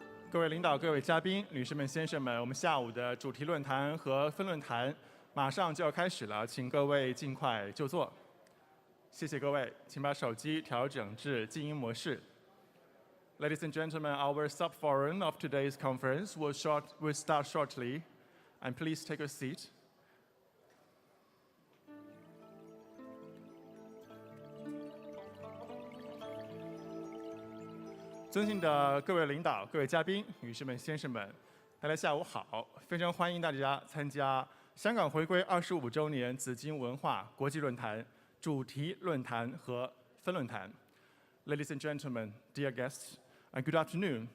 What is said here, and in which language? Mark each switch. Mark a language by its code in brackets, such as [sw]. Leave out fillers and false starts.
[zh] 各位领导、各位嘉宾、女士们、先生们，我们下午的主题论坛和分论坛马上就要开始了，请各位尽快就座。谢谢各位，请把手机调整至静音模式。 [en] Ladies and gentlemen, our sub-forum of today's conference will start shortly, and please take a seat. [zh] 尊敬的各位领导、各位嘉宾、女士们、先生们，大家下午好！非常欢迎大家参加香港回归25周年紫荆文化国际论坛主题论坛和分论坛。 [en] Ladies and gentlemen, dear guests, and good afternoon.